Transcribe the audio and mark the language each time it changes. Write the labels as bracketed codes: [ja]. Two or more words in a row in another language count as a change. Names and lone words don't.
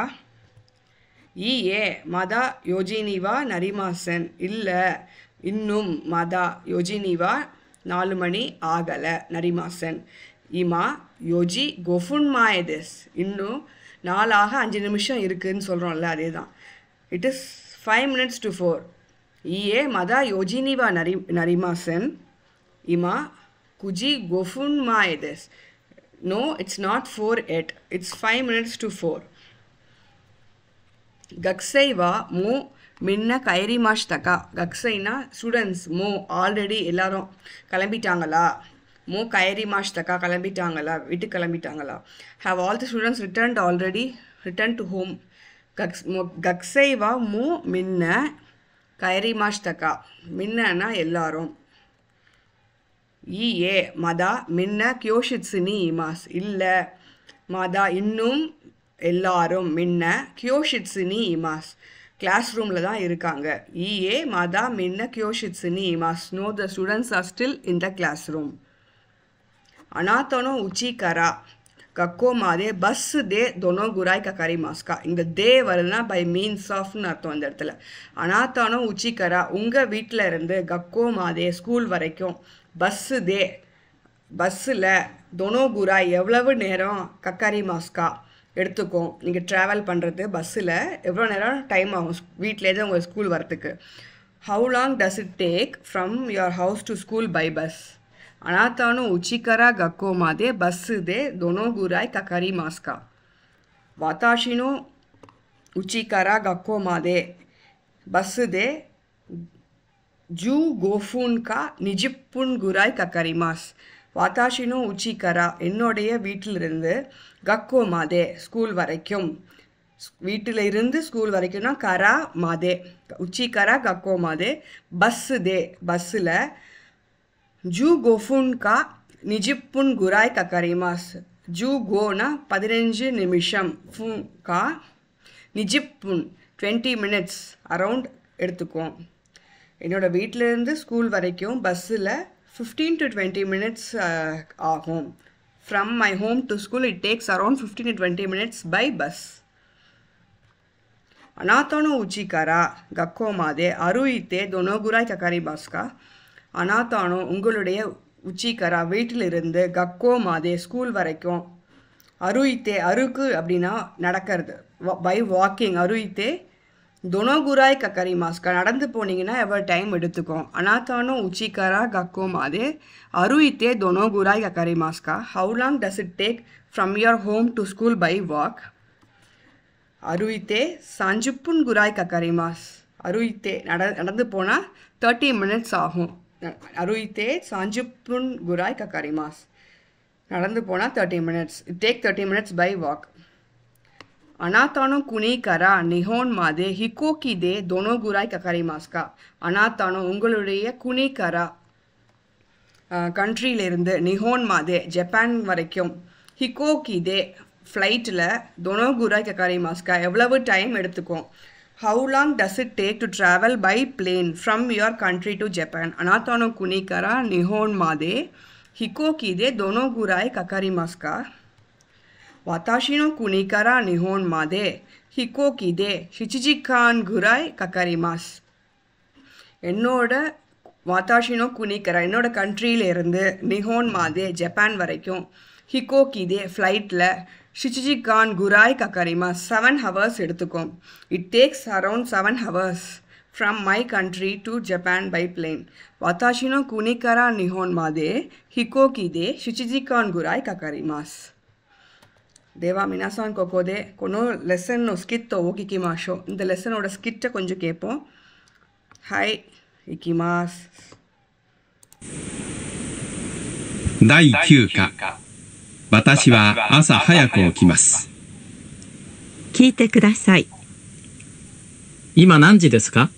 [ja] ええまだ4時にはなりません? [ta] இல்லை இன்னும் [ja] まだ4時には [ta] 4 மணி ஆகலை நரிமாசன். [ja] 今4時5分前です [ta] இன்னும் 4 5 நிமிஷம் இருக்குதுன்னு சொல்கிறோம்ல அதே தான். [en] it is 5 minutes to 4. [ja] ええまだ4時にはなりません今9時5分前です. [en] No, it's not 4 yet. It's 5 minutes to 4. [ja] 学生はもうみんな帰りましたか? [ta] கக்ஸைனா ஸ்டூடெண்ட்ஸ். மோ ஆல்ரெடி எல்லாரும் கிளம்பிட்டாங்களா? [ja] もう帰りましたか [ta] கிளம்பிட்டாங்களா? வீட்டுக்கு கிளம்பிட்டாங்களா? [en] Have all the students returned already return to home? [ja] 学生はもうみんな帰りましたか? மின்னனா எல்லாரும். ええまだみんな教室にいます? [ta] இல்லை மதா இன்னும் எல்லாரும். [ja] みんな教室にいます [ta] கிளாஸ் ரூமில் தான் இருக்காங்க. [ja] ええまだみんな教室にいます. [en] No the students are still in the class room. [ja] あなたの家から学校までバスでどのぐらいかかりますか? [ta] இங்க தே வருதுன்னா [en] by means of [ta] ன்னு அர்த்தம் இந்த இடத்துல. [ja] あなたの家から [ta] உங்க வீட்டில் இருந்து [ja] 学校まで [ta] ஸ்கூல் வரைக்கும் [ja] バスで பஸ்ஸில் どのくらい [ta] எவ்வளவு நேரம் [ja] かかりますか எடுத்துக்கும். [ta] நீங்கள் ட்ராவல் பண்ணுறது பஸ்ஸில் எவ்வளோ நேரம் டைம் ஆகும் வீட்டிலேருந்து உங்கள் ஸ்கூல் வரத்துக்கு. [en] How long does it take from your house to school by bus? [ja] あなたの家から学校までバスでどのぐらいかかりますか? 私の家から学校までバスで15分か20分ぐらいかかります。私の家から [ta] என்னுடைய வீட்டிலிருந்து [ja] 学校まで [ta] ஸ்கூல் வரைக்கும் வீட்டில் இருந்து ஸ்கூல் வரைக்கும்னா [ja] から まで 家から 学校まで バスで [ta] பஸ்ஸில் [ja] 15分か20分くらいかかります. [ta] ஜூ கோனா 15 நிமிஷம் ஃபுன் கா நிஜிப்புன் 20 மினிட்ஸ் அரவுண்ட் எடுத்துக்கும். என்னோடய வீட்டிலேருந்து ஸ்கூல் வரைக்கும் பஸ்ஸில் [en] 15 to 20 minutes [ta] ஆகும். [en] From my home to school it takes around 15 to 20 minutes by bus. [ja] あなたの家から学校まで歩いてどのぐらいかかりますか? [ta] あなたの உங்களுடைய [ja] 家から [ta] வீட்டிலிருந்து [ja] 学校まで [ta] ஸ்கூல் வரைக்கும் அருயித்தே அருக்கு அப்படின்னா நடக்கிறது [en] by walking [ja] 歩いてどのくらいかかりますか [ta] நடந்து போனீங்கன்னா எவ்வளோ டைம் எடுத்துக்கும். [ja] あなたの家から学校まで歩いてどのくらいかかりますか. [en] How long does it take from your home to school by walk? [ja] 歩いて30分くらいかかります. [ta] அருயித்தே நடந்து போனால் [en] 30 minutes [ta] ஆகும். [ja] 歩いて30分くらいかかります. [ta] நடந்து போனால் [en] 30 minutes. it take 30 minutes by walk. [ja] あなたの国から日本まで飛行機でどのぐらいかかりますか? [ta] あなたの உங்களுடைய [ja] 国から [ta] கண்ட்ரியிலிருந்து [ja] 日本まで [ta] ஜப்பான் வரைக்கும் [ja] 飛行機で [ta] ஃப்ளைட்டில் [ja] どのくらいかかりますか [ta] எவ்வளவு டைம் எடுத்துக்கும். [en] How long does it take to travel by plane from your country to Japan? [ja] あなたの国から日本まで飛行機でどのくらいかかりますか. 私の国から日本まで飛行機で7時間ぐらいかかります。 [ta] என்னோட [ja] 私の国から [ta] என்னோட கண்ட்ரியிலேருந்து [ja] 日本まで [ta] ஜப்பான் வரைக்கும் [ja] 飛行機で ஃப்ளைட்டில் 7時間くらいかかりま [en] 7 hours [ja] எடுத்துக்கும். [en] it takes around 7 hours from my country to Japan by plane. [ja] 私の国から日本まで飛行機で7時間くらいかかります. では皆さんここでこのレッスンのスキットを聞きましょう。 [ta] இந்த லெசனோட ஸ்கிட்டை கொஞ்சம் கேட்போம். [ja] はい行きます。第9課。私は朝早く起きます。聞いてください。今何時ですか？